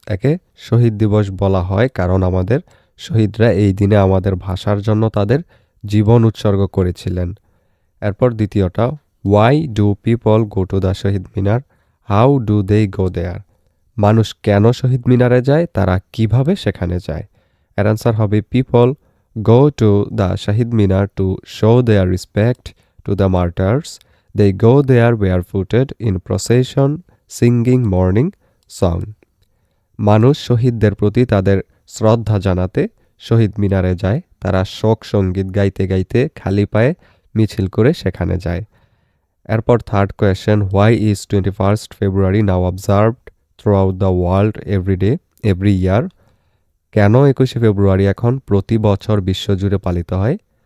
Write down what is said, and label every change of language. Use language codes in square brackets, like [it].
[bn] একে শহীদ দিবস বলা হয় কারণ আমাদের শহীদরা এই দিনে আমাদের ভাষার জন্য তাদের জীবন উৎসর্গ করেছিলেন। এরপর দ্বিতীয়টা [en] why do people go to the Shahid Minar, how do they go there, [bn] মানুষ কেন শহীদ মিনারে যায়, তারা কিভাবে সেখানে যায়। এর অ্যান্সার হবে [en] People go to the Shahid Minar to show their respect to the martyrs. They go there barefooted in procession, singing morning song. [bn] মানুষ শহীদদের প্রতি তাদের শ্রদ্ধা জানাতে শহীদ মিনারে যায়, তারা শোক সঙ্গীত গাইতে গাইতে খালি পায়ে মিছিল করে সেখানে যায়। এরপর [en] third question why is 21 February now observed throughout the world every year, [bn] কেন 21শে ফেব্রুয়ারি এখন প্রতি বছর বিশ্বজুড়ে পালিত হয়।